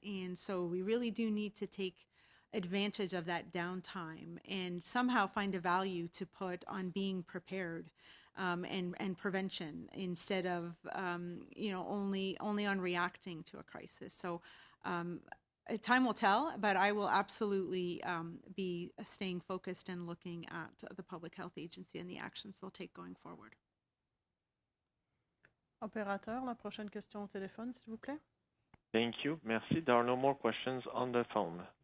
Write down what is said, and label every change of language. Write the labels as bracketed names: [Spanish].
[English] And so we really do need to take advantage of that downtime and somehow find a value to put on being prepared and prevention instead of only on reacting to a crisis. So time will tell, but I will absolutely be staying focused and looking at the Public Health Agency and the actions they'll take going forward. [French] Opérateur, la prochaine question au téléphone, s'il vous plaît. [English] Thank you. [French] Merci. [English] There are no more questions on the phone.